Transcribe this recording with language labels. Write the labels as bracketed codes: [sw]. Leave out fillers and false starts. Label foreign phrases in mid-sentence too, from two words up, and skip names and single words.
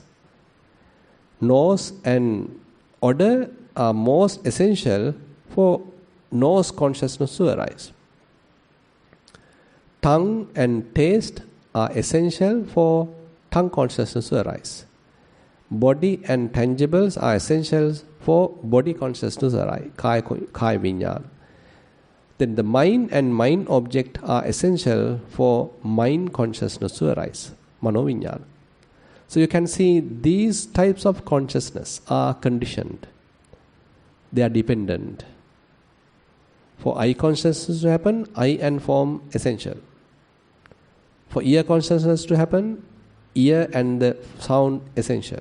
[en] Nose and odor are most essential for nose consciousness to arise. Tongue and taste are essential for tongue consciousness to arise. Body and tangibles are essential for body consciousness to arise, [pi] kaya vinyana. [en] Then the mind and mind object are essential for mind consciousness to arise, [pi] mano vinyana. [en] So you can see these types of consciousness are conditioned. They are dependent. For eye consciousness to happen, eye and form essential. For ear consciousness to happen, ear and the sound essential.